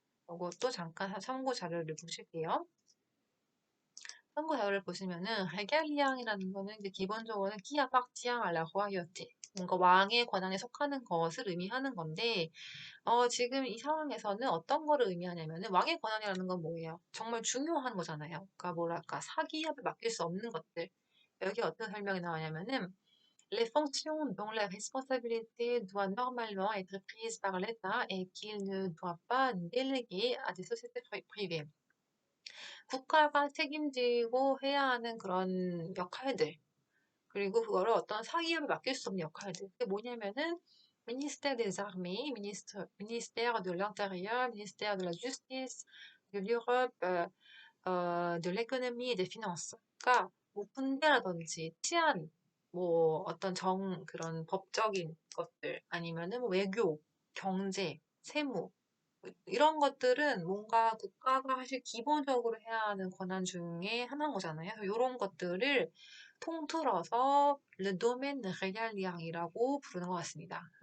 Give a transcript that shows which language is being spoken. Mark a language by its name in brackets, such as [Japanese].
[Korean] 이것도 잠깐 참고 자료를 보실게요. 참고 자료를 보시면은, 레갈리앙이라는 거는 이제 기본적으로는 끼아 빡지앙 알라호아이어티. 뭔가 왕의 권한에 속하는 것을 의미하는 건데, 지금 이 상황에서는 어떤 거를 의미하냐면은, 왕의 권한이라는 건 뭐예요? 정말 중요한 거잖아요. 그러니까 뭐랄까, 사기업에 맡길 수 없는 것들. 여기 어떤 설명이 나오냐면은, [French] Les fonctions dont la responsabilité doit normalement être prise par l'État et qu'il ne doit pas déléguer à des sociétés privées. [Korean] 국가가 책임지고 해야 하는 그런 역할들, 그리고 그거를 어떤 사기업에 맡길 수 없는 역할들. 그게 뭐냐면은, [French] ministère des armées, ministère de l'Intérieur, ministère de la Justice, de l'Europe, de l'économie et des finances. [Korean] 그러니까 뭐 군대라든지 치안, 뭐 어떤 그런 법적인 것들 아니면은 뭐 외교, 경제, 세무 이런 것들은 뭔가 국가가 사실 기본적으로 해야 하는 권한 중에 하나인 거잖아요. 그래서 이런 것들을 통틀어서 Le domaine régalien이라고 부르는 것 같습니다.